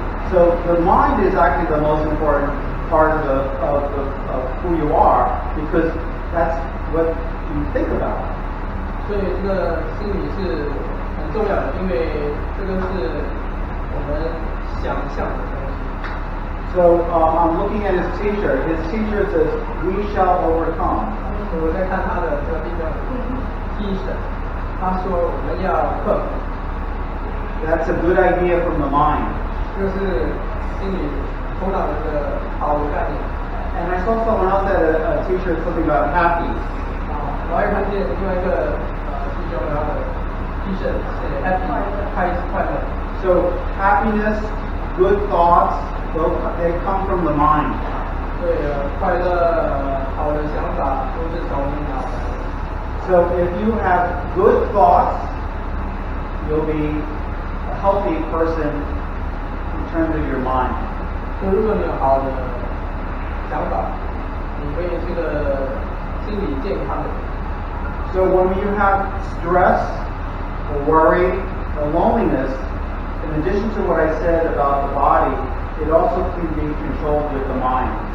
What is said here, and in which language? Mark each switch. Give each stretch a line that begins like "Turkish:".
English: So the mind is actually the most important part of who you are because that's what you think about.
Chinese: 所以这个心理是很重要的，因为这个是我们想象的东西。
English: So I'm looking at his T-shirt. His T-shirt says, "We shall overcome."
Chinese: 我在看他的这个T 恤，他说我们要克服。
English: That's a good idea from the mind.
Chinese: 这是心理头脑的一个好的概念。
English: And I saw someone else had a T-shirt something about happy.
Chinese: 我还看见另外一个弟兄他的 T 恤是 happy 快乐。
English: So happiness, good thoughts, they come from the mind.
Chinese: 对，快乐好的想法都是从脑来的。
English: So if you have good thoughts, you'll be a healthy person in terms of your mind.
Chinese: 就如果你有好的想法，你会是个心理健康的。
English: So when you have stress, or worry, or loneliness, in addition to what I said about the body, it also can be controlled with the mind.